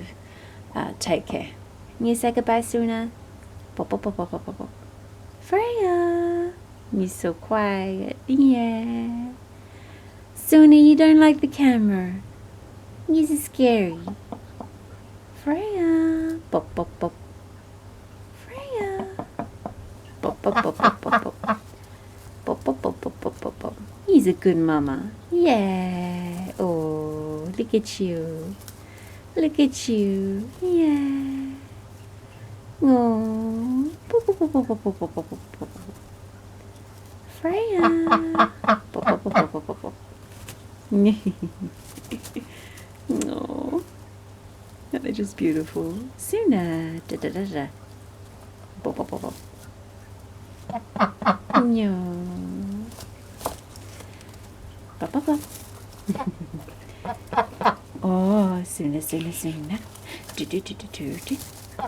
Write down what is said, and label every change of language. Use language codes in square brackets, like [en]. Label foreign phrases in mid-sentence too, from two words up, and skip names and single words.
[en] Take care. You say goodbye, Sunna. Pop, pop, pop, pop, pop, pop. Freya, you're so quiet. Yeah. Sunna, you don't like the camera. You're so scary. Freya. Pop, pop, pop. Freya. Pop, pop, pop, pop, pop, pop. Pop, pop, pop, pop, pop, pop, pop. He's a good mama. Yeah. Oh, look at you. Look at you. Yeah. Oh. Pop, pop, pop, pop, pop, pop, pop, pop, pop. Freya. Pop, pop, pop, pop, pop, pop. Oh, they're just beautiful. Sunna, da da da da. Pop, pop, pop, pop. No. Pop, pop, pop. Oh, Sunna, Sunna, Sunna. Do do do do do do.